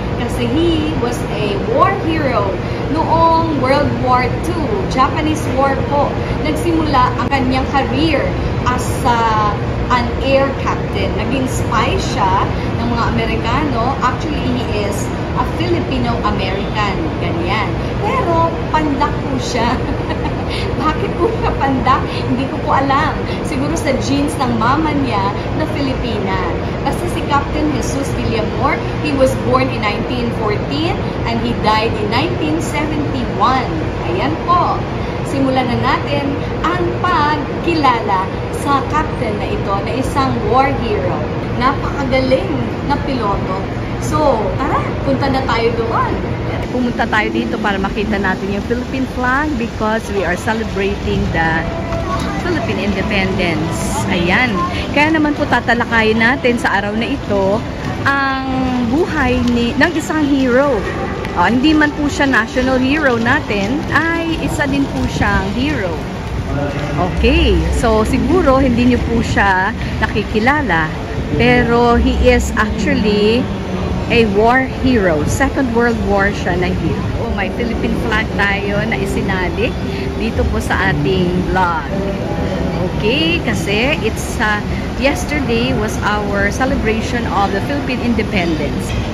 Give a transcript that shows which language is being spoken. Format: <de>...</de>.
<en>Kasi he was a war hero noong World War II.</en> <tl>Japanese War po. Nagsimula ang kanyang career</tl> <en>as an air captain.</en> <tl>Naging spy siya ng mga Amerikano.</tl> <en>Actually, he is a Filipino-American.</en> <tl>Ganyan. Pero, pandak po siya. Bakit po siya pandak? Hindi ko po alam. Siguro sa genes ng mama niya na Filipina. Basta si</tl> <en>Captain Jesus Villamor, he was born in 1914 and he died in 1971.</en> <tl>Ayan po. Simulan na natin ang pagkilala sa captain na ito na isang war hero. Napakagaling na piloto. So, tara, punta na tayo doon. Pumunta tayo dito para makita natin yung</tl> <en>Philippine flag because we are celebrating the Philippine Independence. Ayan.</en> <tl>Kaya naman po tatalakayin natin sa araw na ito ang buhay ng isang hero. Hindi man po siya national hero natin, ay isa din po siyang hero. Okay. So, siguro hindi niyo po siya nakikilala.</tl> <en>Pero he is actually a war hero.</en> <tl>Second World War siya na hero. Oh, may Philippine flag tayo na isinalik dito po sa ating vlog.</tl> <en>Okay, kasi it's yesterday was our celebration of the Philippine Independence.</en>